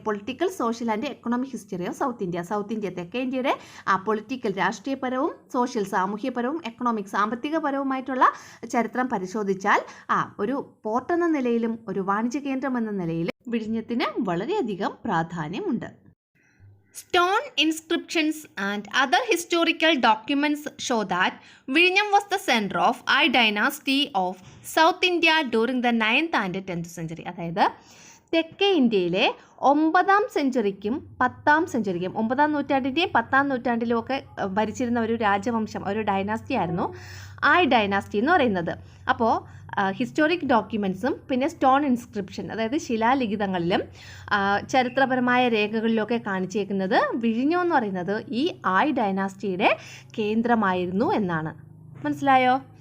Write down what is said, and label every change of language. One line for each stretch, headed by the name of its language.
Malayalam: Political, social and economic history of south India. South India, തെക്കേ ഇന്ത്യയുടെ political, രാഷ്ട്രീയപരവും social, സാമൂഹ്യപരവും economic, സാമ്പത്തികപരവുമായിട്ടുള്ള ചരിത്രം പരിശോധിച്ചാൽ ഒരു പോർട്ട് എന്ന നിലയിലും ഒരു വാണിജ്യ കേന്ദ്രം എന്ന നിലയിലും വിഴിഞ്ഞത്തിന് വളരെയധികം പ്രാധാന്യമുണ്ട്.
English: Stone inscriptions and other historical documents show that Vizhinjam was the center of I dynasty of South India during the 9th and 10th century.
Malayalam: അതായത് തെക്കേ ഇന്ത്യയിലെ 9ാം സെഞ്ചുറിക്കും 10ാം സെഞ്ചുറിക്കും, 9ാം നൂറ്റാണ്ടിൻ്റെയും 10ാം നൂറ്റാണ്ടിലും ഒക്കെ ഭരിച്ചിരുന്ന ഒരു രാജവംശം, ഒരു ഡൈനാസ്റ്റി ആയിരുന്നു ആയ് ഡൈനാസ്റ്റി എന്ന് പറയുന്നത്. അപ്പോൾ ഹിസ്റ്റോറിക് ഡോക്യുമെൻറ്റ്സും പിന്നെ സ്റ്റോൺ ഇൻസ്ക്രിപ്ഷൻ, അതായത് ശിലാലിഖിതങ്ങളിലും ചരിത്രപരമായ രേഖകളിലൊക്കെ കാണിച്ചേക്കുന്നത് വിഴിഞ്ഞം എന്ന് പറയുന്നത് ഈ ആയ് ഡൈനാസ്റ്റിയുടെ കേന്ദ്രമായിരുന്നു എന്നാണ്. മനസ്സിലായോ?